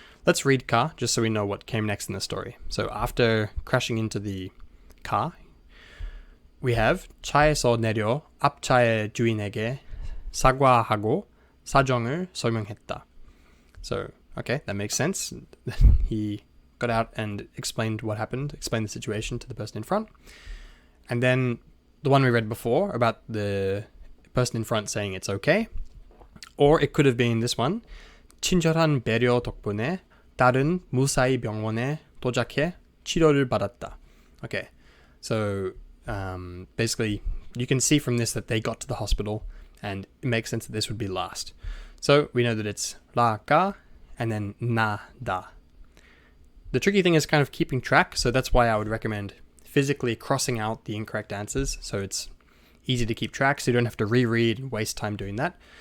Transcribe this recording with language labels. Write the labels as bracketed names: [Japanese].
[English] Let's read ka, just so we know what came next in the story. So after crashing into the car, we have [Korean] 차에서 내려 앞차의 주인에게 사과하고 사정을 설명했다. [English] So, okay, that makes sense. He got out and explained what happened, explained the situation to the person in front. And then the one we read before about the person in front saying it's okay. Or it could have been this one. [Korean] 친절한 배려 덕분에 딸은 무사히 병원에 도착해 치료를 받았다. [English] Okay, so basically you can see from this that they got to the hospital, and it makes sense that this would be last. So we know that it's la, ka, and then na, da. The tricky thing is kind of keeping track, so that's why I would recommend physically crossing out the incorrect answers, so it's easy to keep track, so you don't have to reread and waste time doing that.